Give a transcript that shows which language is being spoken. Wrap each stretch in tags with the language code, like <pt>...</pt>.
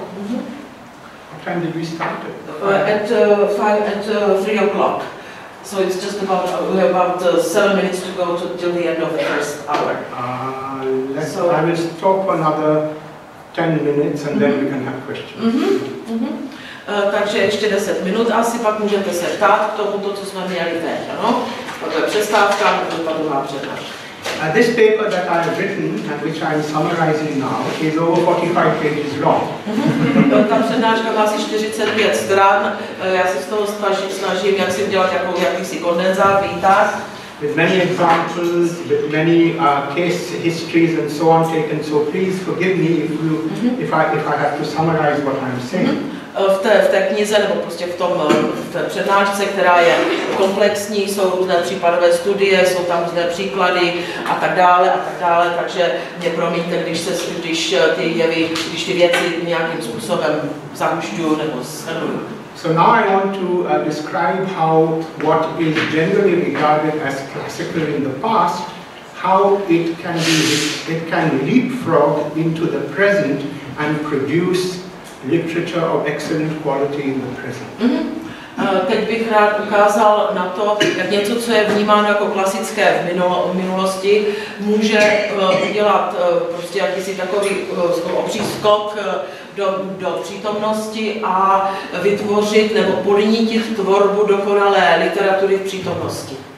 <en>What time did we start it? At 3 o'clock. So it's just about 7 minutes to go till the end of the first hour. I will stop another 10 minutes and then we can have questions.</en> <cs>Takže ještě 10 minut asi, pak můžete se ptát k tomuto, co jsme měli teď, ano? To je přestávka, ta druhá přednáška.</cs> <en>This paper that I have written and which I am summarizing now is over 45 pages long.</en> <cs>Ta přednáška má asi 45 stran, já se z toho snažím jak si udělat jakýsi kondenzát, výtah.</cs> <en>with many examples, with many case histories and so on taken. So please forgive me if I have to summarize what I'm saying.</en> <cs>V té knize, nebo prostě v té přednášce, která je komplexní, jsou různé případové studie, jsou tam různé příklady a tak dále, takže mě promiňte, když ty věci nějakým způsobem zahušťuju nebo shrnuju.</cs> <en>So now I want to describe how what is generally regarded as classical in the past, how it can leapfrog into the present and produce literature of excellent quality in the present.</en> <cs>Teď bych rád ukázal na to, jak něco, co je vnímáno jako klasické v minulosti, může udělat prostě jakýsi takový obří skok do přítomnosti a vytvořit nebo podnítit tvorbu dokonalé literatury v přítomnosti.</cs>